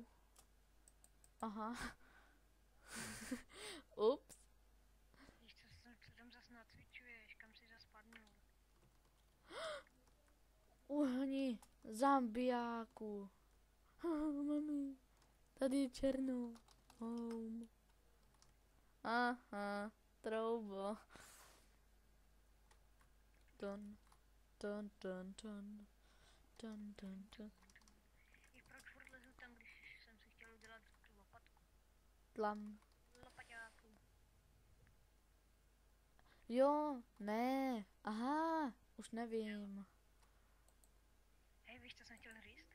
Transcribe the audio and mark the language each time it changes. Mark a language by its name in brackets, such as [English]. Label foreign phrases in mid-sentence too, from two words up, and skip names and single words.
[Czech] Aha. Ups. Víš, co tam zas nacvičuješ, kam si zas padnul. Uhni. Zambijáku. Mami. Tady je černo. Home. Aha. Troubo. Ton. Ton, ton, ton. Ton, ton, ton. I proč furt lezu tam, když jsem si chtěl udělat tu lopatku. Tlam. Lopaťáku. Jo, ne. Aha, už nevím. Hej, víš, co jsem chtěl říct?